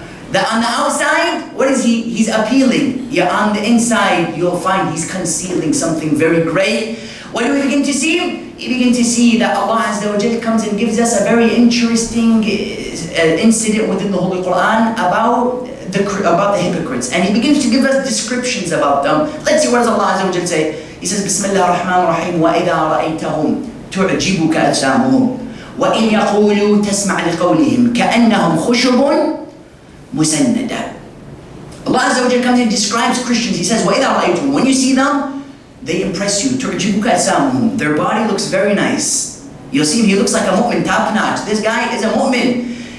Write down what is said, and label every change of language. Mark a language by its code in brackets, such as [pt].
[en] That on the outside, what is he? He's appealing. Yet on the inside, you'll find he's concealing something very great. What do we begin to see? You begin to see that Allah Azza wa Jal comes and gives us a very interesting incident within the Holy Quran about the hypocrites. And He begins to give us descriptions about them. Let's see what does Allah Azza wa Jal say. He says, [ar] Bismillah ar-Rahman ar-Rahim, وَإِذَا رَأَيْتَهُمْ تُعْجِبُكَ أَجْسَامُهُمْ وَإِنْ يَقُولُوا تَسْمَعْ لِقَوْلِهِمْ كَأَنَّهُمْ خُشُبٌ مُسَنَّدًا. [en] Allah Azza wa Jal comes and describes Christians. He says, [ar] وَإِذَا رَأَيْتُهُمْ, [en] when you see them, they impress you. [ar] تُعْجِبُكَ أَجْسَامُهُمْ, [en] their body looks very nice. You'll see him, he looks like a mu'min, top notch. This guy is a mu'min.